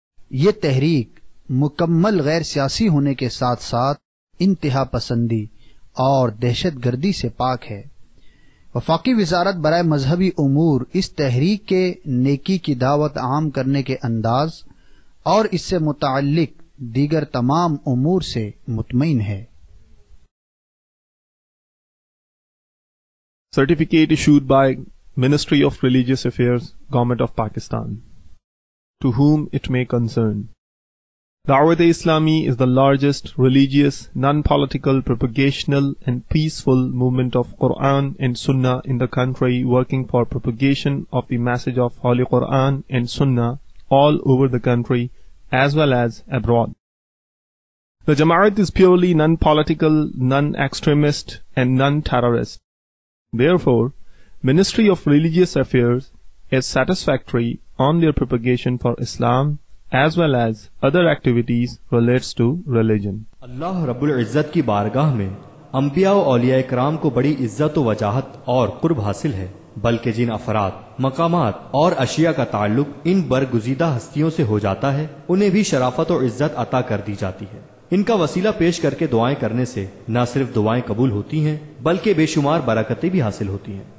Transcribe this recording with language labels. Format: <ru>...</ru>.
<ur>یہ تحریک مکمل غیر سیاسی ہونے کے ساتھ ساتھ انتہا پسندی اور دہشت گردی سے پاک ہے. وفاقی وزارت برائے مذہبی امور اس تحریک کے نیکی کی دعوت عام کرنے کے انداز اور اس سے متعلق دیگر تمام امور سے مطمئن ہے.</ur> <en>Certificate issued by Ministry of Religious Affairs, Government of Pakistan. To whom it may concern. Dawat-e-Islami is the largest religious, non-political, propagational and peaceful movement of Quran and Sunnah in the country, working for propagation of the message of Holy Quran and Sunnah all over the country as well as abroad. The Jamaat is purely non-political, non-extremist and non-terrorist. Therefore, Ministry of Religious Affairs is satisfactory on their propagation for Islam as well as other activities relates to religion.</en> <ur>اللہ رب العزت کی بارگاہ میں انبیاء و اولیاء کرام کو بڑی عزت و وجاہت اور قرب حاصل ہے، بلکہ جن افراد، مقامات اور اشیاء کا تعلق ان برگزیدہ ہستیوں سے ہو جاتا ہے انہیں بھی شرافت و عزت عطا کر دی جاتی ہے. ان کا وسیلہ پیش کر کے دعائیں کرنے سے نہ صرف دعائیں قبول ہوتی ہیں بلکہ بے شمار برکتیں بھی حاصل ہوتی ہیں.</ur>